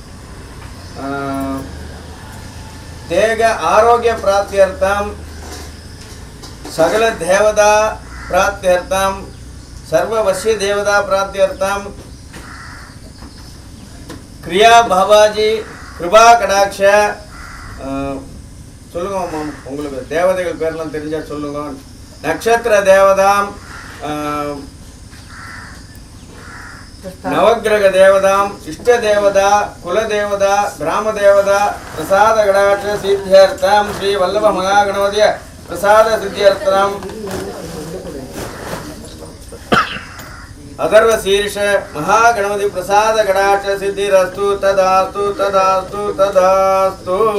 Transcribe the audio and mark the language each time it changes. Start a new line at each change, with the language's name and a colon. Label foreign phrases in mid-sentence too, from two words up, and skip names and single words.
Sanskrit: देह आरोग्य प्राप्त्यर्थं सकल देवता प्राप्त्यर्थं सर्ववश्य देवता प्राप्त्यर्थं क्रिया बाबाजी कृपा कटाक्ष
Tamil: சொல்லுங்க உங்களுக்கு தேவதைகள் பேர்லாம் தெரிஞ்சா சொல்லுங்க.
Sanskrit: नक्षत्र देवताम् नवग्रह देवतां इष्ट देवता कुल देवता ग्राम देवता प्रसाद गणाक्ष सिद्ध्यर्थं श्री वल्लभ महागणपति प्रसाद सिद्ध्यर्थं अथर्व शीर्ष महागणपति प्रसाद गणाक्ष सिद्धिरस्तु तदास्तु तदास्तु तदास्तु.